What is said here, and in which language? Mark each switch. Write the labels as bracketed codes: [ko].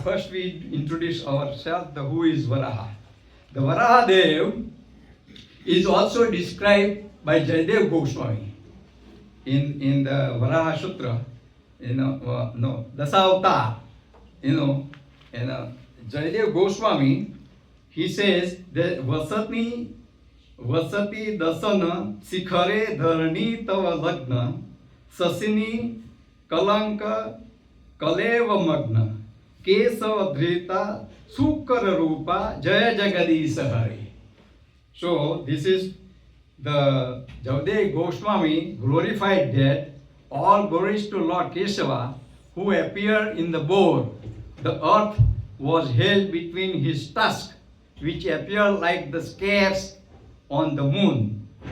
[en] First we introduce ourselves, who is Varaha. The Varaha Dev is also described by Jayadev Goswami in the Varaha Sutra, Dasavta, and Jayadev Goswami, he says that Vasatni [sa] वसति दसन शिखरे धरणी तव लग्न शशिनी कलंक कलेव मग्न केशव धृता सुकर रूपा जय जगदीश Hari. [en] So this is the Javdev Goswami glorified that all glories to Lord Kesava who appeared in the boar. The earth was held between his tusks, which appeared like the scales on the moon.